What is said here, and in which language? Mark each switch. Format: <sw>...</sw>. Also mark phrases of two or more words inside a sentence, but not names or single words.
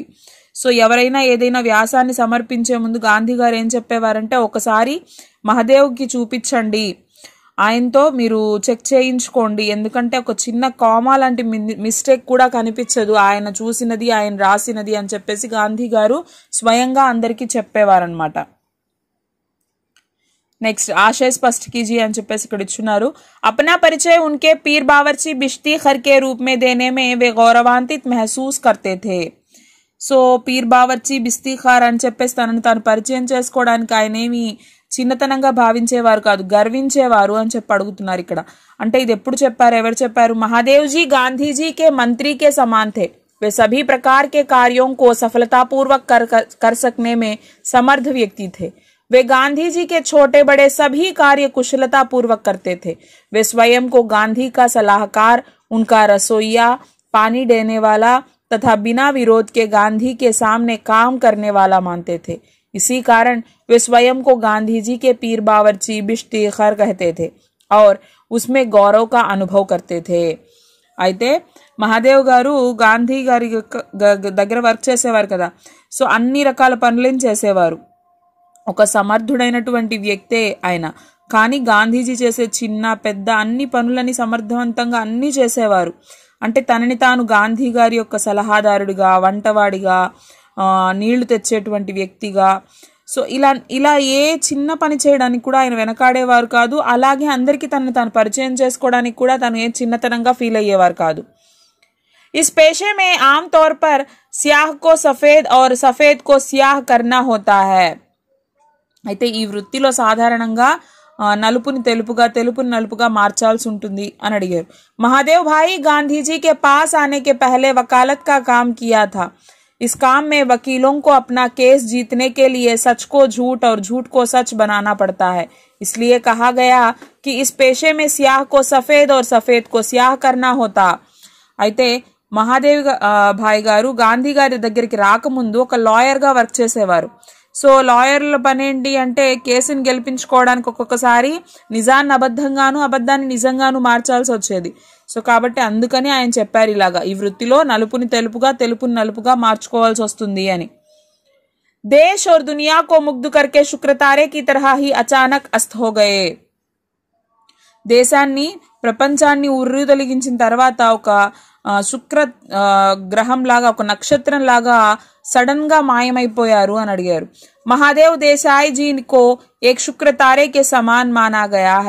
<te>సో ఎవరైనా ఏదైనా వ్యాసాన్ని సమర్పించే ముందు గాంధీ గారు ఏం చెప్పేవారంటే, ఒకసారి మహాదేవ్కి చూపించండి, ఆయనతో మీరు చెక్ చేయించుకోండి, ఎందుకంటే ఒక చిన్న కామా లాంటి మిస్టేక్ కూడా కనిపించదు ఆయన చూసినది, ఆయన రాసినది అని చెప్పేసి గాంధీ గారు స్వయంగా అందరికీ చెప్పేవారనమాట. నెక్స్ట్</te> <hi>आशय स्पष्ट कीजिए</hi> <te>అని చెప్పేసి ఇక్కడ ఇచ్చున్నారు.</te> <hi>अपना परिचय उनके पीर बावर्ची बिश्ती खर के रूप में देने में वे गौरवान्वित महसूस करते थे.</hi> <te>సో</te> <hi>पीर बावर्ची बिश्ती खर</hi> <te>అని చెప్పేసి తనను తాను పరిచయం చేసుకోవడానికి ఆయన ఏమి చిన్నతనంగా భావించేవారు కాదు, గర్వించేవారు అని చెప్పి అడుగుతున్నారు ఇక్కడ. అంటే ఇది ఎప్పుడు చెప్పారు, ఎవరు చెప్పారు?</te> <hi>महादेव जी गांधीजी के मंत्री के समान थे. वे सभी प्रकार के कार्यों को सफलतापूर्वक कर सकने में समर्थ व्यक्ति थे. वे गांधी जी के छोटे बड़े सभी कार्य कुशलता पूर्वक करते थे. वे स्वयं को गांधी का सलाहकार, उनका रसोइया, पानी देने वाला तथा बिना विरोध के गांधी के सामने काम करने वाला मानते थे. इसी कारण वे स्वयं को गांधी जी के पीर बावर्ची बिश्ती खर कहते थे और उसमें गौरव का अनुभव करते थे.</hi> <te>అయితే మహాదేవ్ గారు గాంధీ గారి దగ్గర వర్క్ చేసేవారు కదా. సో అన్ని రకాల పనులను చేసేవారు. ఒక సమర్థుడైనటువంటి వ్యక్తే ఆయన. కానీ గాంధీజీ చేసే చిన్న పెద్ద అన్ని పనులని సమర్థవంతంగా అన్ని చేసేవారు. అంటే తనని తాను గాంధీ గారి యొక్క సలహాదారుడిగా, వంటవాడిగా, నీళ్లు తెచ్చేటువంటి వ్యక్తిగా, సో ఇలా ఏ చిన్న పని చేయడానికి కూడా ఆయన వెనకాడేవారు కాదు. అలాగే అందరికీ తనని తాను పరిచయం చేసుకోవడానికి కూడా తను ఏ చిన్నతనంగా ఫీల్ అయ్యేవారు కాదు.</te> <hi>इस पेशे में आमतौर पर स्याह को सफेद और सफेद को स्याह करना होता है.</hi> <te>అయితే ఈ వృత్తిలో సాధారణంగా నలుపుని తెలుపుగా, తెలుపుని నలుపుగా మార్చాల్సి ఉంటుంది అని అడిగారు.</te> <hi>महादेव भाई गांधी जी के पास आने के पहले वकालत का काम किया था. इस काम में वकीलों को अपना केस जीतने के लिए सच को झूठ और झूठ को सच बनाना पड़ता है. इसलिए कहा गया कि इस पेशे में स्याह को सफेद और सफेद को स्याह करना होता.</hi> <te>అయితే మహాదేవ్ భాయ్ గారు గాంధీ గారి దగ్గరికి రాకముందు ఒక లాయర్గా వర్క్ చేసేవారు. సో లాయర్ల పని ఏంటి అంటే కేసుని గెలిపించుకోవడానికి ఒక్కొక్కసారి నిజాన్ని అబద్ధంగాను, అబద్ధాన్ని నిజంగాను మార్చాల్సి వచ్చేది. సో కాబట్టి అందుకని ఆయన చెప్పారు ఇలాగా, ఈ వృత్తిలో నలుపుని తెలుపుగా, తెలుపుని నలుపుగా మార్చుకోవాల్సి వస్తుంది అని.</te> <hi>దేశ్ और दुनिया को मुग्ध करके शुक्र तारे की तरह ही अचानक अस्त हो गए.</hi> <te>దేశాన్ని, ప్రపంచాన్ని ఉర్రు తొలగించిన తర్వాత ఒక శుక్ర గ్రహం లాగా, ఒక నక్షత్రం లాగా సడన్ గా మాయమైపోయారు అని అడిగారు.</te> <hi>महादेव देसाई जी को एक शुक्र तारे के समान माना गया है.</hi>